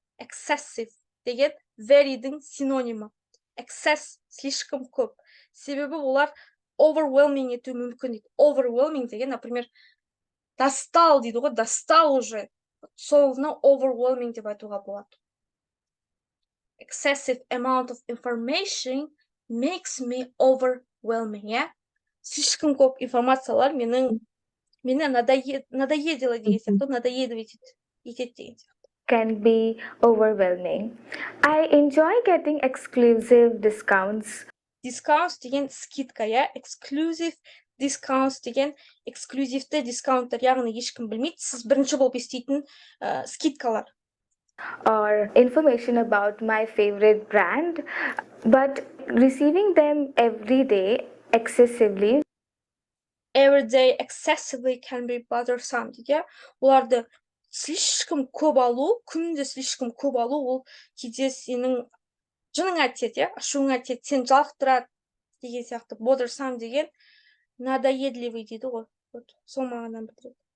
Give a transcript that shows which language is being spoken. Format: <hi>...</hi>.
<kk>Excessive деген veryдің синонимі. Excess слишком көп. Себебі олар overwhelming ету мүмкін дейді. Overwhelming деген, например, достал дейді ғой,</kk> <ru>достал уже.</ru> <kk>Соны overwhelming деп айтуға болады.</kk> <en>Excessive amount of information makes me overwhelming, yeah?</en> <kk>Слишком көп информациялар мені надоедило деген сияқты, надоедать етеді деген сияқты.</kk> <en>can be overwhelming. I enjoy getting exclusive discounts.</en> <kk>Discounts деген скидка, я? Exclusive discounts деген эксклюзивті дискаунттар, яғни ешкім білмейді, сіз бірінші болып еститін скидкалар.</kk> <en>Or information about my favorite brand, but receiving them every day excessively Every day excessively can be bothersome</en> <kk>дейді. Оларды слишком көп алу, күнде слишком көп алу, ол кейде сенің жыныңа тиеді, ашуыңа тиеді, сен жалықтырады деген сияқты. Bothersome деген надоедливый дейді ғой. Сол мағынаны білдіреді.</kk>